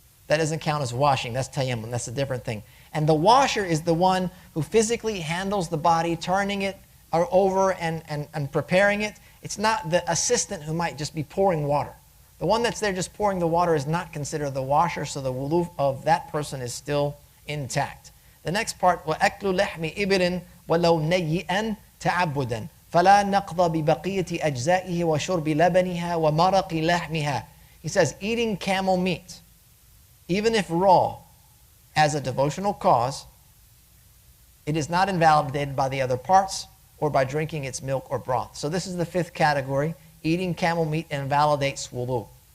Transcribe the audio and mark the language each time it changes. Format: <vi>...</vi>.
<en>That doesn't count as washing, that's tayammum, that's a different thing. And the washer is the one who physically handles the body, turning it over and preparing it. It's not the assistant who might just be pouring water. The one that's there just pouring the water is not considered the washer, so the wudu of that person is still intact. The next part,</en> <ar>وَأَكْلُ لَحْمِ إِبِلٍ وَلَوْ نَيِّئًا تَعَبُّدًا فَلَا نَقْضَ بِبَقِيَّةِ أَجْزَائِهِ وَشُرْبِ لَبَنِهَا وَمَرَقِ لَحْمِهَا.</ar> <en>He says, eating camel meat, even if raw, as a devotional cause, it is not invalidated by the other parts or by drinking its milk or broth. So this is the fifth category. Eating camel meat invalidates wudu.</en>